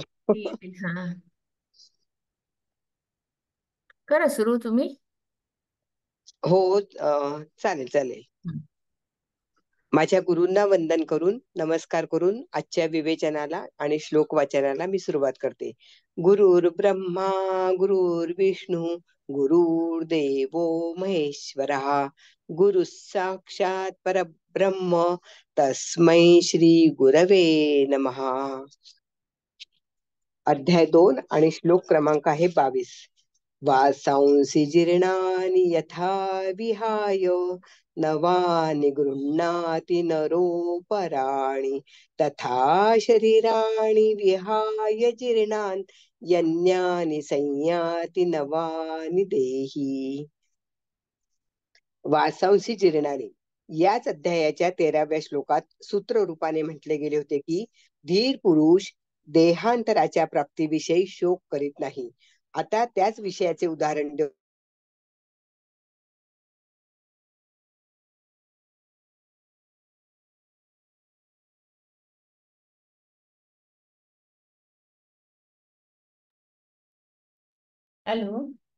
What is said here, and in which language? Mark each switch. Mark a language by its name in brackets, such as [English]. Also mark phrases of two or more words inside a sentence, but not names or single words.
[Marathi] ठीक आहे. हा, करा सुरू तुम्ही. हो, चालेल चालेल. हं. माझ्या गुरूंना वंदन करून नमस्कार करून आजच्या विवेचनाला आणि श्लोक वाचनाला मी सुरुवात करते. [Sanskrit] गुरुर् ब्रह्मा गुरुर्विष्णू गुरुर्देवो महेश्वरः गुरु साक्षात परब्रह्म तस्मै श्री गुरवे नमः. [Marathi] अध्याय 2 आणि श्लोक क्रमांक आहे 22. [Sanskrit] वासांसी जीर्णानि यथा विहाय नवानि गृह्णाति नरोपराणि तथा शरीराणि विहाय जीर्णान् यन्यानि संयाति नवानि देही. वासांसी जीर्णानि [Marathi] याच अध्यायाच्या 13व्या श्लोकात सूत्र रूपाने म्हटले गेले होते की धीर पुरुष देहांतराच्या प्राप्तीविषयी शोक करीत नाही. आता त्याच विषयाचे उदाहरण देऊ. हॅलो.